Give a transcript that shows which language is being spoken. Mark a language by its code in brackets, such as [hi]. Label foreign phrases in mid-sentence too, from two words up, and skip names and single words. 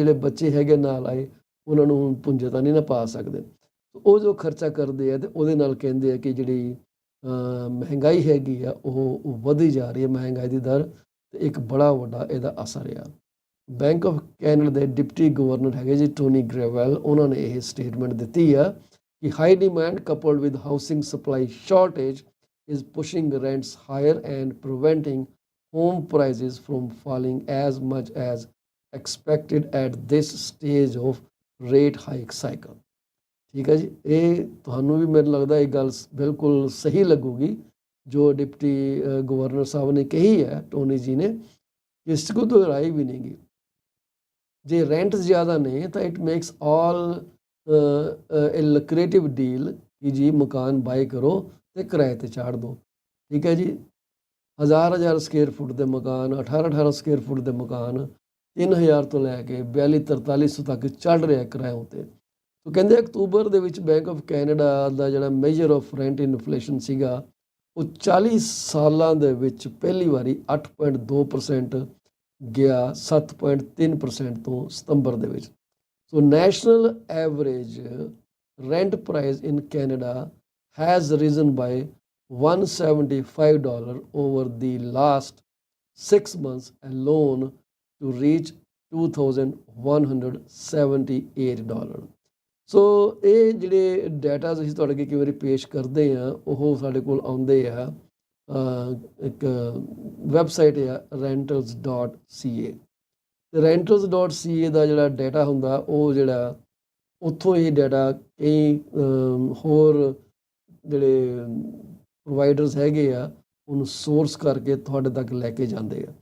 [pa] ਜਿਹੜੇ ਬੱਚੇ ਹੈਗੇ ਨਾਲ ਆਏ ਉਹਨਾਂ ਨੂੰ ਪੁੰਜੇ ਤਾਂ ਨਹੀਂ ਨਾ ਪਾ ਸਕਦੇ, ਉਹ ਜੋ ਖਰਚਾ ਕਰਦੇ ਆ ਤੇ ਉਹਦੇ ਨਾਲ ਕਹਿੰਦੇ ਆ ਕਿ ਜਿਹੜੀ ਮਹਿੰਗਾਈ ਹੈਗੀ ਆ ਉਹ ਵਧੀ ਜਾ ਰਹੀ ਹੈ, ਮਹਿੰਗਾਈ ਦੀ ਦਰ, ਤੇ ਇੱਕ ਬੜਾ ਵੱਡਾ ਇਹਦਾ ਅਸਰ ਆ। ਬੈਂਕ ਆਫ ਕੈਨੇਡਾ ਦੇ ਡਿਪਟੀ ਗਵਰਨਰ ਹੈਗੇ ਜੀ ਟੋਨੀ ਗ੍ਰੇਵੈਲ, ਉਹਨਾਂ ਨੇ ਇਹ ਸਟੇਟਮੈਂਟ ਦਿੱਤੀ ਆ ਕਿ [en] high demand coupled with housing supply shortage is pushing rents higher and preventing home prices from falling as much as expected at this stage of rate hike cycle। [pa] ਠੀਕ ਹੈ ਜੀ, ਇਹ ਤੁਹਾਨੂੰ ਵੀ ਮੈਨੂੰ ਲੱਗਦਾ ਇਹ ਗੱਲ ਬਿਲਕੁਲ ਸਹੀ ਲੱਗੂਗੀ ਜੋ ਡਿਪਟੀ ਗਵਰਨਰ ਸਾਹਿਬ ਨੇ ਕਹੀ ਹੈ, ਟੋਨੀ ਜੀ ਨੇ, ਇਸ 'ਚ ਕੋਈ ਰਾਏ ਵੀ ਨਹੀਂ ਗੀ। ਜੇ ਰੈਂਟ ਜ਼ਿਆਦਾ ਨੇ ਤਾਂ [en] it makes all a lucrative deal [pa] ਕਿ ਜੀ ਮਕਾਨ ਬਾਏ ਕਰੋ ਤੇ ਕਿਰਾਏ 'ਤੇ ਚਾੜ ਦਿਓ, ਠੀਕ ਹੈ ਜੀ। 1000 [en] square foot [pa] ਦੇ ਮਕਾਨ, 18 [en] square foot [pa] ਦੇ ਮਕਾਨ 3000 ਤੋਂ ਲੈ ਕੇ 4200-4300 ਤੱਕ ਚੜ੍ਹ ਰਿਹਾ ਕਿਰਾਏ ਉੱਤੇ। ਉਹ ਕਹਿੰਦੇ ਅਕਤੂਬਰ ਦੇ ਵਿੱਚ ਬੈਂਕ ਆਫ ਕੈਨੇਡਾ ਦਾ ਜਿਹੜਾ [en] measure of rent inflation [pa] ਸੀਗਾ ਉਹ 40 ਸਾਲਾਂ ਦੇ ਵਿੱਚ ਪਹਿਲੀ ਵਾਰੀ 8.2% ਗਿਆ 7.3% ਤੋਂ ਸਤੰਬਰ ਦੇ ਵਿੱਚ। [en] so national average rent price in Canada has risen by $175 over the last 6 months alone to reach $2,178। [pa] ਸੋ ਇਹ ਜਿਹੜੇ ਡਾਟਾ ਅਸੀਂ ਤੁਹਾਡੇ ਅੱਗੇ ਕਈ ਵਾਰੀ ਪੇਸ਼ ਕਰਦੇ ਹਾਂ ਉਹ ਸਾਡੇ ਕੋਲ ਆਉਂਦੇ ਆ ਇੱਕ ਵੈਬਸਾਈਟ ਆ rentals.ca ਤੇ rentals.ca ਦਾ ਜਿਹੜਾ ਡਾਟਾ ਹੁੰਦਾ ਉਹ ਜਿਹੜਾ ਉੱਥੋਂ ਇਹ ਡਾਟਾ ਕਈ ਹੋਰ ਜਿਹੜੇ ਪ੍ਰੋਵਾਈਡਰਸ ਹੈਗੇ ਆ ਉਹਨੂੰ ਸੋਰਸ ਕਰਕੇ ਤੁਹਾਡੇ ਤੱਕ ਲੈ ਕੇ ਜਾਂਦੇ ਆ।